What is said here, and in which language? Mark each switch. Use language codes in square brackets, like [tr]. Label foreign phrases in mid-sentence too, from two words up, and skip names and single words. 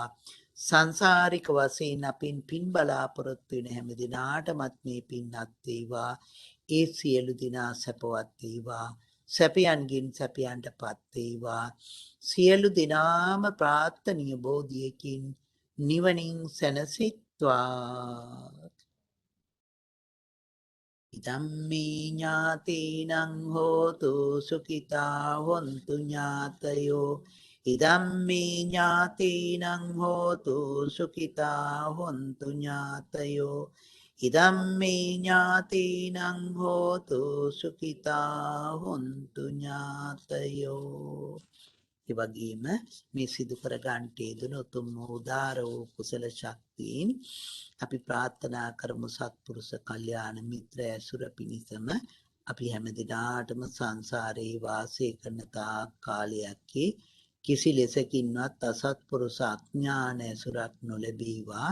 [si] සංසාරික වශයෙන් අපින් පින් බලාපොරොත්තු වෙන හැම දිනාටමත් මේ පින් අත් වේවා. ඒ සියලු දෙනා සැපවත් වේවා. සැපයන්ගින් සැපයන්ටපත් වේවා. සියලු දෙනාම ප්‍රාර්ථනීය බෝධියකින් නිවනින් සැනසෙත්වා. [pi] ඉදම්මේ ඥාතීනං හෝතු සුඛිතා හොන්තු ඥාතයෝ. ඉදම්මේ ඥාතීනං හෝතු සුඛිතා හොන්තු ඥාතයෝ. ඉදම්මේ ඥාතීනං හෝතු සුඛිතා හොන්තු ඥාතයෝ. [si] ඒ වගේම මේ සිදු කර ගන්නට යෙදුණු උතුම් උදාර වූ කුසල ශක්තියින් අපි ප්‍රාර්ථනා කරමු සත්පුරුෂ කල්යාණ මිත්‍ර ඇසුර පිණිසම අපි හැම දිනාටම සංසාරේ වාසය කරන තාක් කාලයක් කිසි ලෙසකින්වත් අසත්පුරුෂ අඥාන ඇසුරක් නොලැබීවා.